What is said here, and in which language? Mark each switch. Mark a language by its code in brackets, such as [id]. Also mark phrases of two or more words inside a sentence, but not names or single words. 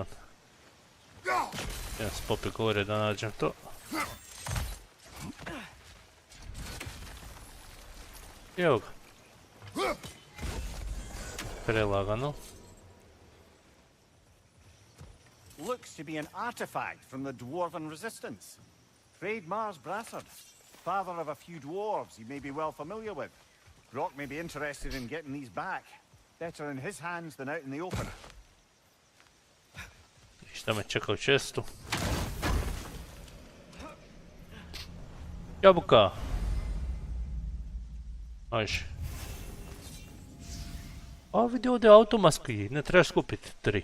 [hr] Ja se popet gore da nađem to. Evo ga. Prelagano. [en] Looks to be an artifact from the dwarven resistance. Mars Brassard, father of a few dwarves you may be well familiar with. Brock may be interested in getting these back. Better in his hands than out in the open. [hr] Šta me čeka u čestu? Jabuka! Ajde. A vidi ovdje automatski, ne trebaš kupiti 3.